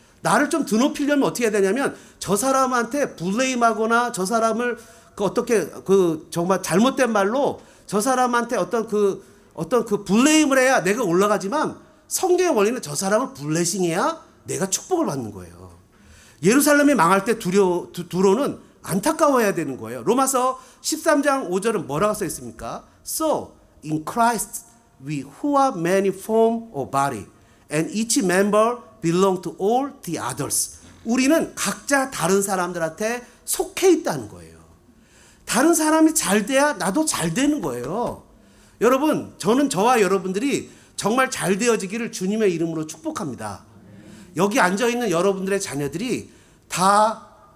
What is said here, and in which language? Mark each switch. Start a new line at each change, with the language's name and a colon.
Korean: 나를 좀 드높이려면 어떻게 해야 되냐면 저 사람한테 블레임하거나 저 사람을 어떻게 정말 잘못된 말로 저 사람한테 어떤 블레임을 해야 내가 올라가지만 성경의 원리는 저 사람을 블레싱해야 내가 축복을 받는 거예요. 예루살렘이 망할 때 두로는 안타까워해야 되는 거예요. 로마서 13장 5절은 뭐라고 써 있습니까?
English: So in Christ we who are many form of body and each member belong to all the others.
Korean: 우리는 각자 다른 사람들한테 속해 있다는 거예요. 다른 사람이 잘 돼야 나도 잘 되는 거예요. 여러분, 저는 저와 여러분들이 정말 잘 되어지기를 주님의 이름으로 축복합니다. 여기 앉아있는 여러분들의 자녀들이 다